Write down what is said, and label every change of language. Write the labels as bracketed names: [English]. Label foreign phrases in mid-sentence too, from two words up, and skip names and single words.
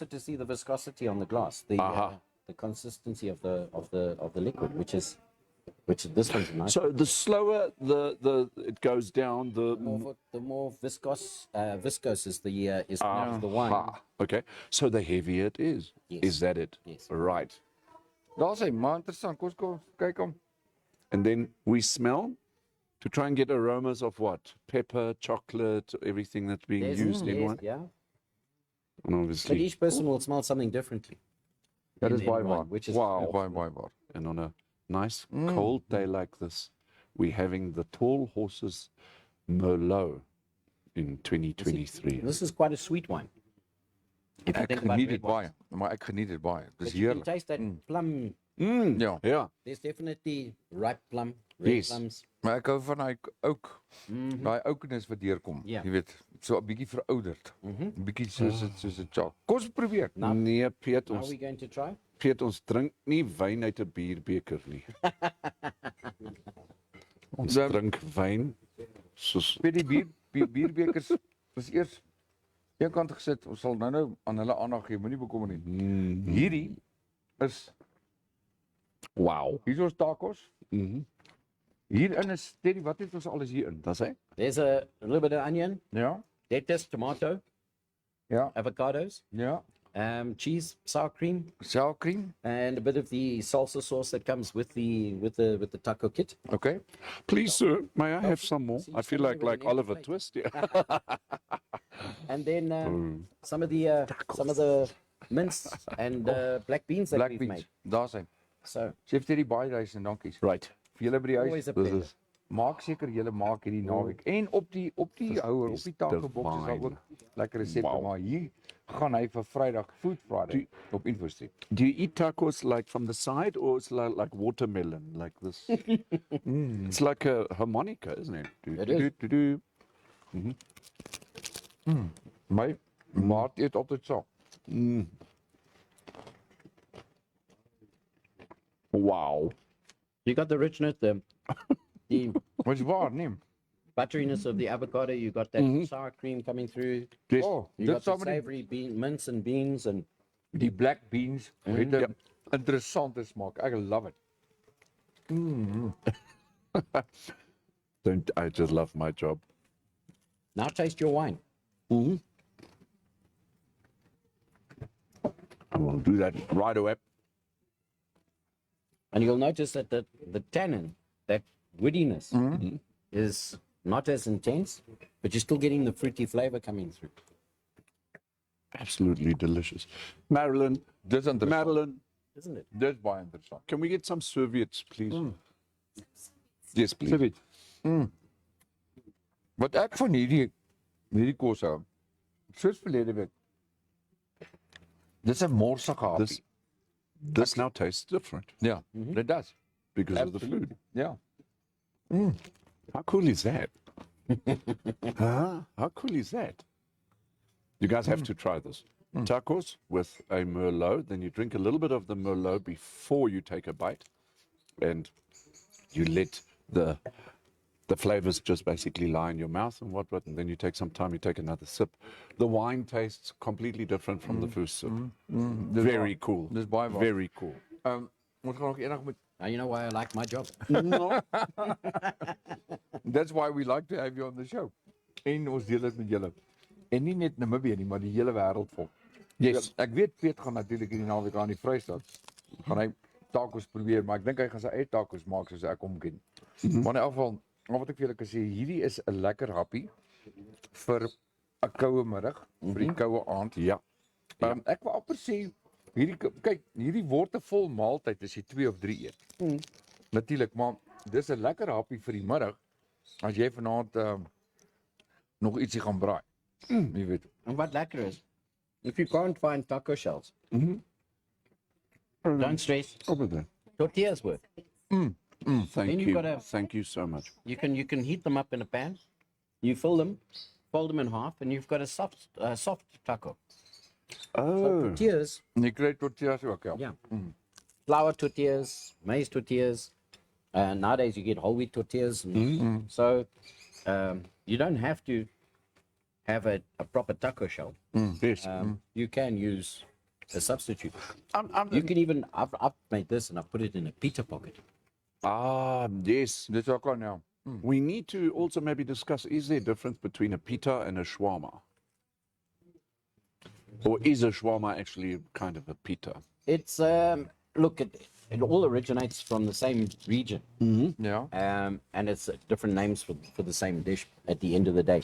[English] also to see the viscosity on the glass, the consistency of the liquid, which is which this one's nice. So the slower it goes down, the The more viscose is the of the wine. okay. So the heavier it is. Yes. Is that it? Yes. Right. [Afrikaans] Daar's hy, maar interessant. Kom kyk hom. [English] And then we smell to try and get aromas of what? Pepper, chocolate, everything that's being used in wine. Yeah. And But obviously, each person will smell something differently. [Afrikaans] Dat is [English] in [Afrikaans] baie [English] wine, [Afrikaans] waar. [English] which is Wow. [Afrikaans] Baie waar. [English] and on a nice cold day like this, we're having the Tall Horses Merlot in 2023. This is quite a sweet wine. If you [Afrikaans] Ek [English] think about [Afrikaans] geniet [English] red [Afrikaans] dit [English] wines. [Afrikaans] baie, maar ek geniet dit baie. Dis [English] But you can [Afrikaans] heerlik. [English] taste that plum. [Afrikaans] Ja. [English] Yeah. There's definitely ripe plum, red Yes. plums. [Afrikaans] Maar ek hou van daai oak. Daai oukness wat deurkom. Ja. Jy weet, so 'n bietjie verouderd. 'n Bietjie soos 'n chalk. Kom ons probeer. Nee, Piet, [English] Are we going to try? [Afrikaans] Piet, ons drink nie wyn uit 'n bierbeker nie. Ons Dan- drink wyn soos Weet die bierbekers is eers een kant gesit. Ons sal nou aan hulle aandag gee, moenie bekommer nie. Hierdie is wow. hier is ons tacos. Mhm. Hierin is Teddy, wat het ons alles hierin? Dis hy. [English] There's a little bit of onion, [Afrikaans] Ja. [English] lettuce, tomato, [Afrikaans] Ja. [English] avocados, [Afrikaans] Ja. [English] cheese, sour cream, Sour cream. and a bit of the salsa sauce that comes with the taco kit. Okay. Please, sir, may I have some more? See, I feel somebody like with an Oliver empty Twist. Yeah. And then some of the mince and black beans that Black we've beans. made. [Afrikaans] Daar sien. [English] So [Afrikaans] Chef Teddy, baie reis en dankies. [English] Right. [Afrikaans] Vir julle by die huis. [English] always a This pleasure. is [Afrikaans] Maak seker julle maak hierdie naweek. En op die houer, op [English] is [Afrikaans] die taco box is daar [English] divine. [Afrikaans] ook lekker resepte, [English] Wow. [Afrikaans] maar hier gaan hy vir Vrydag Food Friday op Infostream. [English] Do you eat tacos like from the side or it's like watermelon, like this? It's like a harmonica, isn't it? It is. Do. [Afrikaans] My maat eet altyd so. [English] Wow. You got the richness, the [Afrikaans] Maar is waar, nee. [English] butteriness of the avocado. You got that sour cream coming through. Yes. Oh, You [Afrikaans] dit [English] got [Afrikaans] saam [English] the [Afrikaans] met [English] savory mince and beans and [Afrikaans] die [English] black beans [Afrikaans] het 'n interessante smaak. Ek love it. [English] Don't I just love my job? now taste your wine. I will do that right away. And you'll notice that the tannin, that woodiness, is not as intense, but you're still getting the fruity flavor coming through. Absolutely delicious. Marilyn, [Afrikaans] Dis interessant. [English] Marilyn, Isn't it? [Afrikaans] Dis baie interessant. [English] can we get some serviettes, please? Yes, please. [Afrikaans] Sê weet. Wat ek van hierdie kos hou. Soos verlede week. Dis 'n morsige hapie. [English] This now tastes different [Afrikaans] Ja, dit does. [English] because of the food. [Afrikaans] Ja. [English] How cool is that? Huh? How cool is that? You guys have to try this. Tacos with a Merlot, then you drink a little bit of the Merlot before you take a bite, and you let the flavors just basically lie in your mouth and what, and then you take some time, you take another sip. The wine tastes completely different from the first sip. Very cool. [Afrikaans] Dis baie waar. [English] Very cool. [Afrikaans] Ons gaan nog eendag met [English] Now you know why I like my job. That's why we like to have you on the show. [Afrikaans] En ons deel dit met julle. En nie net Namibië nie, maar die hele wêreld vol. [English] Yes. [Afrikaans] Ek weet Piet gaan natuurlik hierdie naweek aan die Vrystaat. Gaan hy tacos probeer, maar ek dink hy gaan sy eie tacos maak soos ek hom ken. Maar in elk geval, wat ek vir julle kan sê, hierdie is 'n lekker happie vir 'n koue middag, vir die koue aand. Ja. Ek wil amper sê hierdie word 'n vol maaltyd as jy 2 of 3 eet. Natuurlik, maar dis 'n lekker happie vir die middag as jy vanaand nog ietsie gaan braai. Jy weet. [English] And what lekker is, if you can't find taco shells, don't stress. Over there. Tortillas work. Thank Then you've you. gotta- Thank you so much. You can heat them up in a pan. You fill them, fold them in half, and you've got a soft taco. Oh. Tortillas, [Afrikaans] En jy kry tortillas ook, ja. [English] yeah. Flour tortillas, maize tortillas. Nowadays you get whole wheat tortillas. So you don't have to have a proper taco shell. Yes. You can use a substitute. I'm You can even, I've made this and I've put it in a pita pocket. Ah, yes. [Afrikaans] Dis ook al nou. [English] We need to also maybe discuss, is there a difference between a pita and a shawarma? Or is a shawarma actually kind of a pita? It's look, it all originates from the same region, [Afrikaans] Ja. [English] and it's different names for the same dish at the end of the day.